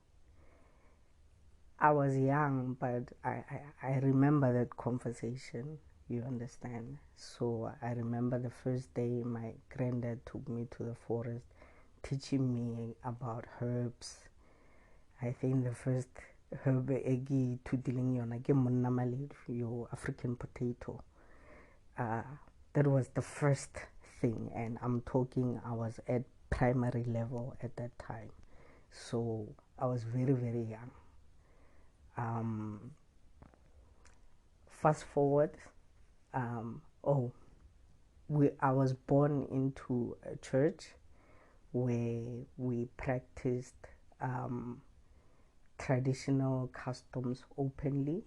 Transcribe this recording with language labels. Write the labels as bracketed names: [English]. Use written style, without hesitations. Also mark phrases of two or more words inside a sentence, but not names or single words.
[English] I was young, but I remember that conversation, you understand. So I remember the first day my granddad took me to the forest, teaching me about herbs. I think the first herb egi to dealing [Southern Sotho] yona ke monnamaledi, [English] your African potato. That was the first thing, and I'm talking I was at primary level at that time, so I was very, very young. Fast forward, I was born into a church where we practiced traditional customs openly.